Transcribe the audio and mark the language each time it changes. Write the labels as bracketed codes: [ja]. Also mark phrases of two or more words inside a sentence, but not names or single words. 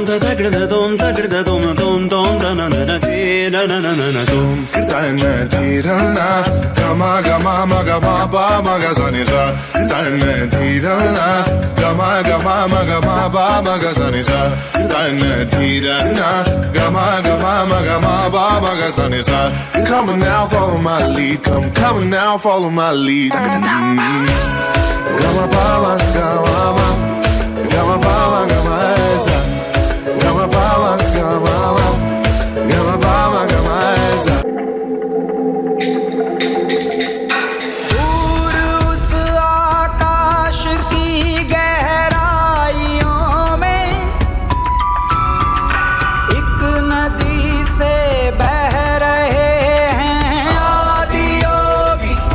[kn] ದದಗಿಡ ಧೂಮ್ ತಗಿಡ ಧೂಮ್ ಧೂಮ್ ಧೂಮ್ ತನನನ ಧೀರನನನನ ಧೂಮ್ ಕಿಡತನ ಧೀರನ ಗಮ ಗಮ ಮಗ ಮಾಪ ಮಗ ಸನಿಸ ತನ್ನ ಧೀರನ ಗಮ ಗಮ ಮಗ ಮಾಪ ಮಗ ಸನಿಸ ತನ್ನ ಧೀರನ ಗಮ ಗಮ ಮಗ ಮಾಪ ಮಗ ಸನಿಸ [en] Come on now, follow my lead. Come on now, follow my lead. Gama pala, gama, gama pala, gama esa. Gama pala, gama, gama pala, gama esa. [hi] उस आकाश की गहराइयों में एक नदी से बह रहे हैं आदि योगी